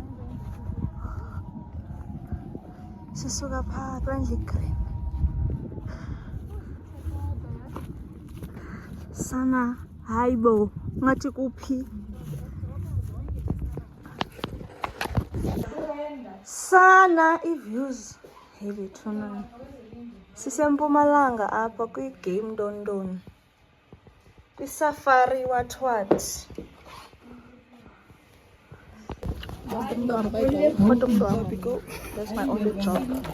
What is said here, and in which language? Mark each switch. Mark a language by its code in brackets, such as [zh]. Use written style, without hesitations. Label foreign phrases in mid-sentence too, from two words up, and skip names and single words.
[xh] Sisuka phakathi kwendlu green. Sana hayibo ngathi kuphi sana i-views [en] heavy tonight. [xh] Sisempumalanga apha kwi-game Dondon kwi-safari [en] what that's my only job.